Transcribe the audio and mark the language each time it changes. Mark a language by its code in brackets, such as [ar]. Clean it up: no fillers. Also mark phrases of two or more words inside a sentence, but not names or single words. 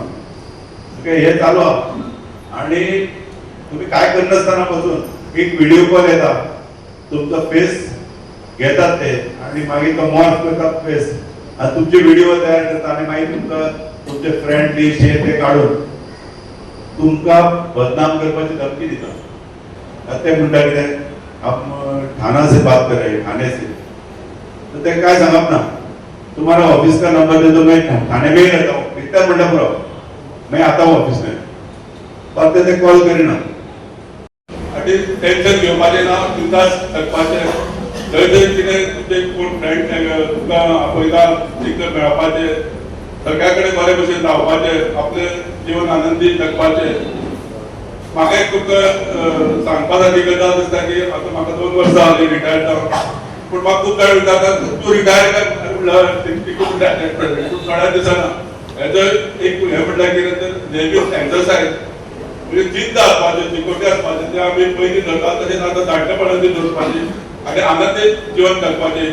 [kok] हे चालू आहा आणि तुम्ही काय करनासतना पासून एक [en] video call [kok] येता, तुमचा फेस घेतात ते आणि मागीर तो मॉर्फ करतात फेस आणि तुमचे व्हिडिओ तयार करतात आणि मागीर तुमकां तुमचे [en] friend list [kok] हे ते काढून तुमकां बदनाम करपाची धमकी दिता। ते म्हणटा कितें [hi] आप थाना से बात कर रहे, थाने से, [kok] तो ते काय सांगप ना, [hi] तुम्हारा ऑफिस का नंबर दे दो, मैं थाने में ही रहता हूँ, इतना बड़ा पूरा मैं आता हूँ ऑफिस में, पर [kok] ते कॉल करिना आणि टेन्शन घेवपाचें ना, बिंदास करपाचें। थंय कितें तुमचे कोण फ्रेंड तुमकां आपयता तिका मेळपाचें, सगळ्या कडेन बरे भशेन रावपाचें, आपलें जीवन आनंदी जगपाचें। म्हाका एक तुमकां सांगपाची गजाल दिसता की आतां म्हाका 2 वर्सां जालीं रिटायर जावन, पूण म्हाका खूब जाण विचारता तूं रिटायर कर म्हणल्यार थोड्या दिसांना हेजो एक हें म्हणल्यार कितें तर नेहमीच एक्सरसायज म्हणजे जिद्द आसपाचें, चिकोटी आसपाचें, तें आमी पयलीं धरता तशें आतां जाणटेपणाची धरपाची आनी आनंदी जीवन जगपाचें।